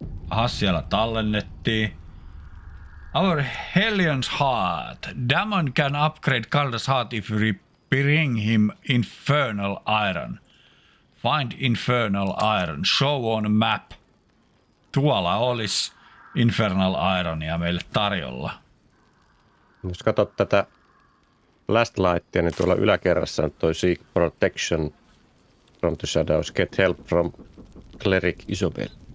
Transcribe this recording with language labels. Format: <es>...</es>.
<fi>Aha, siellä tallennettiin.</fi> <en>Our Hellion's Heart. Damon can upgrade Calder's Heart if we bring him Infernal Iron. Find Infernal Iron. Show on map.</en> <fi>Tuolla olisi Infernal Ironia meille tarjolla. Jos katsot tätä Last Lightia, niin tuolla yläkerrassa on toi Seek Protection</fi> <en>from the shadows. Get help from cleric Isobel.</en>